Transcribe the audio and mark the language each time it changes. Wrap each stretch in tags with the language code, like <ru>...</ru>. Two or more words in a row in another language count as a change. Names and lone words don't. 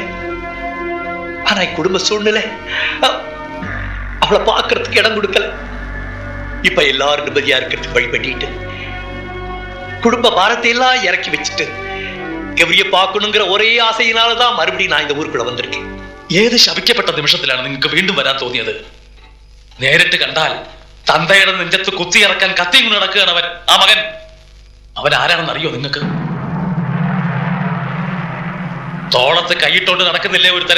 <ta>ஆனா குடும்ப சூழ்நிலை அவளை பார்க்கறதுக்கு இடம் கொடுக்கல. இப்ப எல்லாரும் நிம்மதியா இருக்கிறதுக்கு வழி பண்ணிட்டு குடும்ப பாரத்தை எல்லாம் இறக்கி வச்சுட்டு கௌரிய பார்க்கணுங்கிற ஒரே ஆசையினாலதான் மறுபடியும் நான் இந்த ஊருக்குள்ள വന്നിരിക്കேன்.</ta> <ml>ഏത് ശപിക്കപ്പെട്ട നിമിഷത്തിലാണ് നിങ്ങൾക്ക് വീണ്ടും വരാൻ തോന്നിയത്? നേരിട്ട് കണ്ടാൽ തന്തയുടെ നെഞ്ചത്ത് കുത്തിയിറക്കാൻ കത്തിയും കൊണ്ട് നടക്കുകയാണ് അവൻ. ആ മകൻ അവൻ ആരാണെന്ന് അറിയോ നിങ്ങൾക്ക്? തോളത്ത് കൈയിട്ടോണ്ട് നടക്കുന്നില്ലേ ഒരുത്തനെ?</ml>